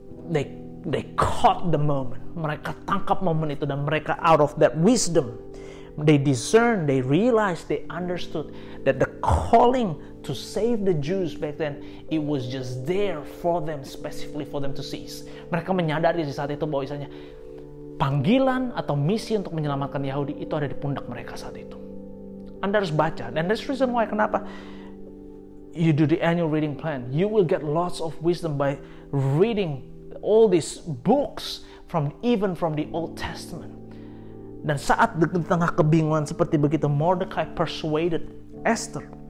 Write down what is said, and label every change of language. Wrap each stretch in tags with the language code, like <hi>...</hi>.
<en>they caught the moment.</en> <id>Mereka tangkap momen itu dan mereka</id> <en>out of that wisdom, they discern, they realized, they understood that the calling to save the Jews back then, it was just there for them, specifically for them to seize.</en> <id>Mereka menyadari di saat itu bahwa misalnya panggilan atau misi untuk menyelamatkan Yahudi itu ada di pundak mereka saat itu. Anda harus baca,</id> <en>and that's the reason why</en> <id>kenapa</id> <en>you do the annual reading plan. You will get lots of wisdom by reading all these books even from the Old Testament.</en> <id>Dan saat di tengah kebingungan seperti begitu, Mordecai</id> <en>persuaded</en> <id>Esther.</id>